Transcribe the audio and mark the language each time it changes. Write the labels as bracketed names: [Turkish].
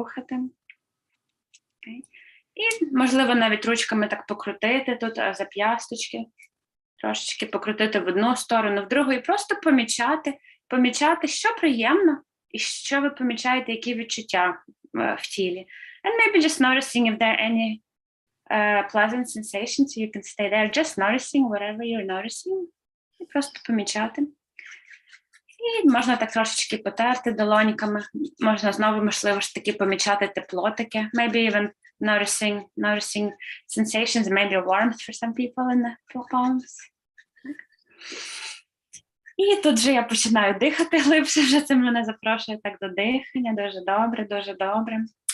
[English] Okay. [Ukrainian] І, можливо, навіть ручками так покрутити тут зап'ясточки, трошечки покрутити в одну сторону, в другу, і просто помічати, що приємно, і що ви помічаєте, які відчуття в тілі. [English] And maybe just noticing if there are any pleasant sensations, so you can stay there, just noticing whatever you're noticing. [Ukrainian] І просто помічати. І можна так трошечки потерти долоньками, можна знову, можливо ж таки, помічати тепло таке. [English] Maybe even noticing sensations, maybe warmth for some people in the palms. [Ukrainian] І тут же я починаю дихати глибше, вже це мене запрошує так до дихання, дуже добре, дуже добре.